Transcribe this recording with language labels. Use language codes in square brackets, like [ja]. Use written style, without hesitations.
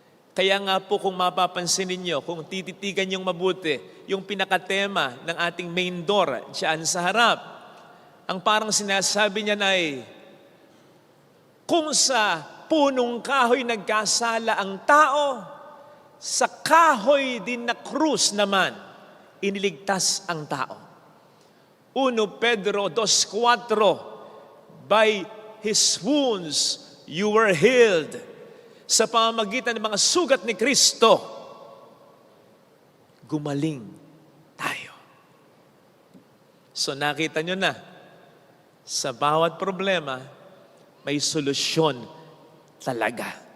[tl] Kaya nga po kung mapapansin ninyo, kung tititigan yung mabuti, yung pinakatema ng ating main door diyan sa harap, ang parang sinasabi niya na kung sa punong kahoy nagkasala ang tao, sa kahoy din na krus naman, iniligtas ang tao. [en] 1 Pedro 2:4, by His wounds you were healed. [tl] Sa pamamagitan ng mga sugat ni Kristo, gumaling tayo. So nakita nyo na, sa bawat problema, may solusyon talaga.